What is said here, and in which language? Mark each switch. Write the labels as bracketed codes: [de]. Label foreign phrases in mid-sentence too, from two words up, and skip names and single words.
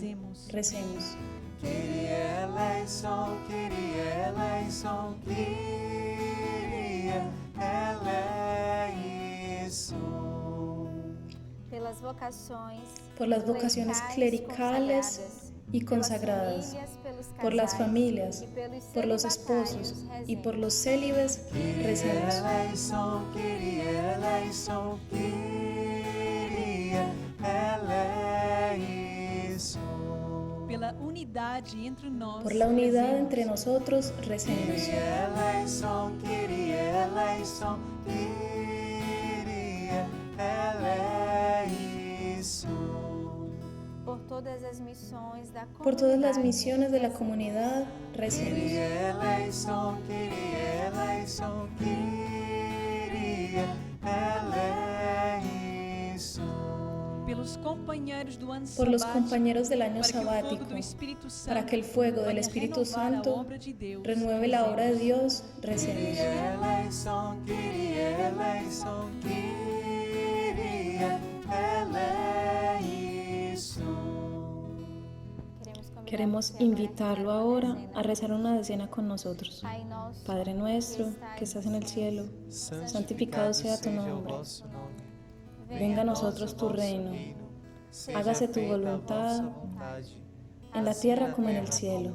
[es] Recemos. [el] Κύριε ελέησον, Κύριε ελέησον, Κύριε ελέησον. [es] Por las vocaciones clericales y consagradas, por las familias, por los esposos y por los célibes. Recemos. [el] Κύριε ελέησον, Κύριε ελέησον. [es] Por la unidad entre nosotros. Recemos. [el] Κύριε ελέησον, Κύριε ελέησον, Κύριε ελέησον. [es] Por todas las misiones de la comunidad. Recemos. [el] Κύριε ελέησον, Κύριε ελέησον, Κύριε ελέησον. [es] Por los compañeros del año sabático, para que el fuego del Espíritu Santo renueve la obra de Dios. Recemos. [el] Κύριε ελέησον, Κύριε ελέησον, Κύριε ελέησον. [es] Queremos invitarlo ahora a rezar una decena con nosotros. Padre nuestro, que estás en el cielo, santificado sea tu nombre. Venga a nosotros tu reino. Hágase tu voluntad en la tierra como en el cielo.